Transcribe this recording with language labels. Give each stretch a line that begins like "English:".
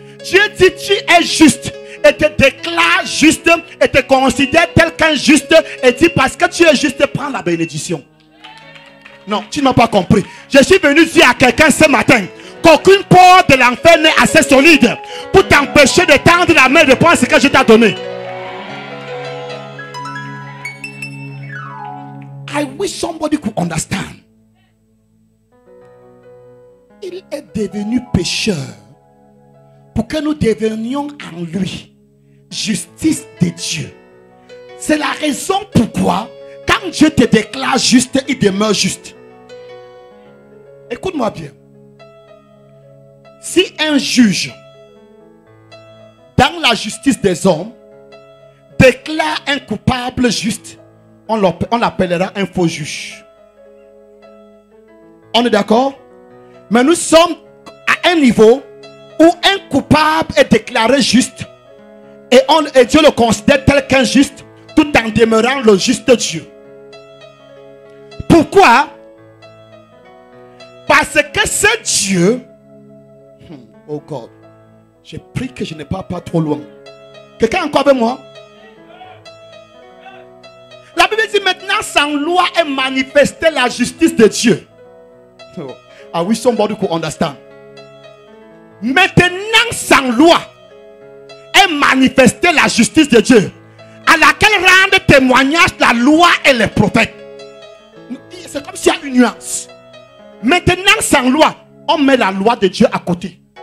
French: Dieu dit tu es juste et te déclare juste et te considère tel qu'injuste et dit parce que tu es juste, prends la bénédiction. Non, tu n'as pas compris. Je suis venu dire à quelqu'un ce matin qu'aucune porte de l'enfer n'est assez solide pour t'empêcher de tendre la main de prendre ce que je t'ai donné.
English: I wish somebody could understand.
French: Il est devenu pécheur pour que nous devenions en lui justice de Dieu. C'est la raison pourquoi quand Dieu te déclare juste, il demeure juste. Écoute-moi bien. Si un juge dans la justice des hommes déclare un coupable juste, on l'appellera un faux juge. On est d'accord? Mais nous sommes à un niveau où un coupable est déclaré juste et Dieu le considère tel qu'injuste tout en demeurant le juste Dieu. Pourquoi? Parce que ce Dieu, oh God, j'ai pris que je ne pars pas trop loin. Quelqu'un encore avec moi? La Bible dit maintenant sans loi est manifestée la justice de Dieu.
English: Oh, I wish somebody could understand.
French: Maintenant sans loi est manifestée la justice de Dieu, à laquelle rendent témoignage la loi et les prophètes. C'est comme s'il y a une nuance. Maintenant sans loi, on met la loi de Dieu à côté.